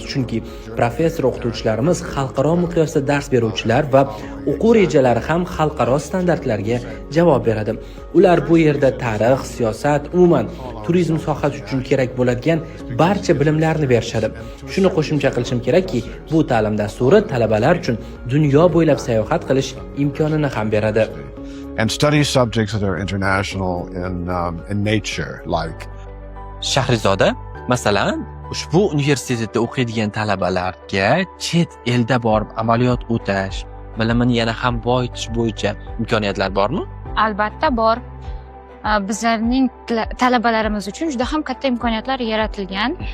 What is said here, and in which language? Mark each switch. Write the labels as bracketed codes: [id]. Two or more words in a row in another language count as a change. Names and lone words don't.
[uz] Chunki professor o'qituvchilarimiz xalqaro miqyosda dars beruvchilar va o'quv rejalari ham xalqaro standartlarga javob beradi. Ular bu yerda tarix, siyosat, umuman turizm sohasi uchun kerak bo'ladigan barcha bilimlarni berishadi. Shuni qo'shimcha qilishim kerakki, bu ta'lim dasturi talabalar uchun dunyo bo'ylab sayohat qilish imkonini ham beradi. [en] And study subjects that are international in nature, like [uz] Shahrizoda, masalan, ushbu universitetda o'qiydigan talabalarga chet elda borib amaliyot o'tash, bilimini yana ham boyitish bo'yicha imkoniyatlar bormi? Albatta bor. Bizlarning talabalarimiz uchun juda ham katta imkoniyatlar yaratilgan.